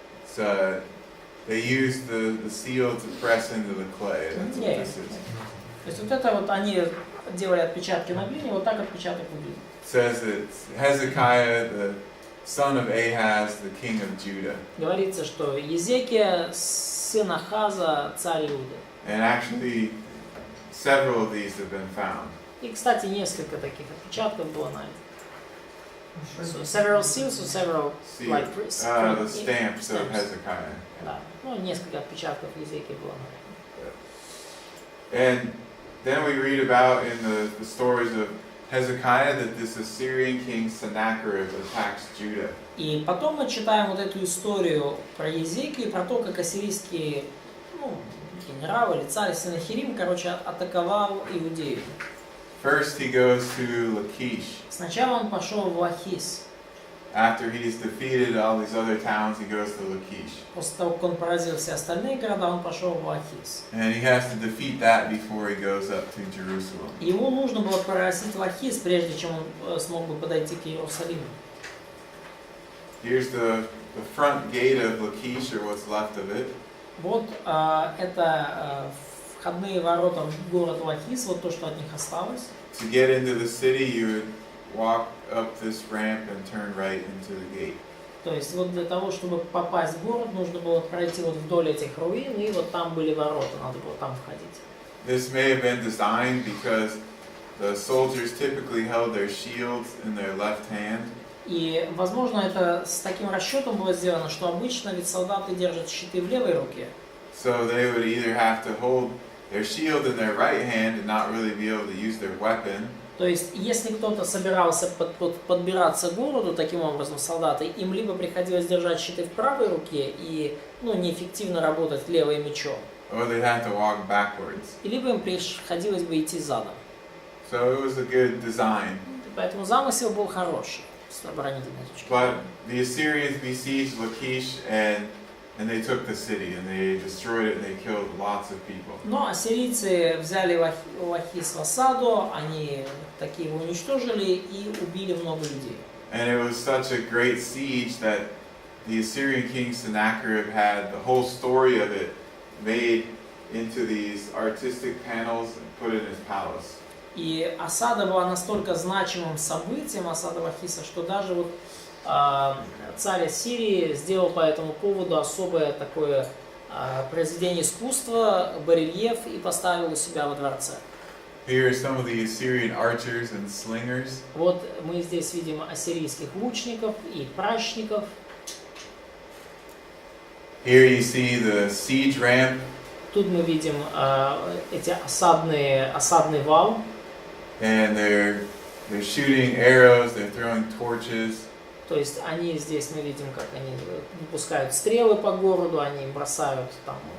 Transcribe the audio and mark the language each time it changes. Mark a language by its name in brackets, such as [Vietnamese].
[English] It's, they used the seal to press into the clay. That's what this is. [Russian] То есть вот это вот они делали отпечатки на глине, вот так отпечаток выглядит. [English] It says that Hezekiah, the son of Ahaz, the king of Judah. [Russian] Говорится, что Езекия, сын Ахаза, царь Иуды. [English] And actually, several of these have been found. [Russian] И, кстати, несколько таких отпечатков было найдено. [English] So several seals, or several See, like the stamps of stamps. Hezekiah. [Russian] Да, ну несколько отпечатков Езекии было найдено. [English] And then we read about in the stories of Hezekiah that this Assyrian king Sennacherib attacks Judah. [Russian] И потом мы читаем вот эту историю про Езекию, про то, как ассирийский генерал или царь Сеннахерим, атаковал Иудею. [English] First he goes to Lachish. [Russian] Сначала он пошел в Лахис. [English] After he's defeated all these other towns, he goes to Lachish. [Russian] После того, как он поразил все остальные города, он пошел в Лахис. [English] And he has to defeat that before he goes up to Jerusalem. [Russian] Ему нужно было поразить Лахис, прежде чем он смог бы подойти к Иерусалиму. [English] Here's the front gate of Lachish, or what's left of it. [Russian] Вот это входные ворота в город Лахис, вот то, что от них осталось. [English] To get into the city, you would walk up this ramp and turn right into the gate. [Russian] То есть вот для того, чтобы попасть в город, нужно было пройти вот вдоль этих руин, и вот там были ворота, надо было там входить. [English] This may have been designed because the soldiers typically held their shields in their left hand. [Russian] И, возможно, это с таким расчетом было сделано, что обычно ведь солдаты держат щиты в левой руке. [English] So they would either have to hold their shield in their right hand and not really be able to use their weapon. [Russian] То есть, если кто-то собирался подбираться к городу, таким образом, солдаты, им либо приходилось держать щиты в правой руке и неэффективно работать левым мечом, [English] Or they'd have to walk backwards. [Russian] и либо им приходилось бы идти задом. [English] So it was a good design. [Russian] Поэтому замысел был хороший с оборонительной точки [English] But [Russian] зрения. [English] the Assyrians besieged Lachish and they took the city and they destroyed it and they killed lots of people. [Russian] Но ассирийцы взяли Лахис в осаду, они такие его уничтожили и убили много людей. [English] And it was such a great siege that the Assyrian king Sennacherib had the whole story of it made into these artistic panels and put in his palace. [Russian] И осада была настолько значимым событием, осада Лахиса, что даже вот царь Ассирии сделал по этому поводу особое такое произведение искусства, барельеф, и поставил у себя во дворце. [English] Here are some of the Assyrian archers and slingers. [Russian] Вот мы здесь видим ассирийских лучников и пращников. [English] Here you see the siege ramp, [Russian] Тут мы видим эти осадный вал. [English] and they're shooting arrows, they're throwing torches. [Russian] То есть они здесь, мы видим, как они выпускают стрелы по городу, они бросают там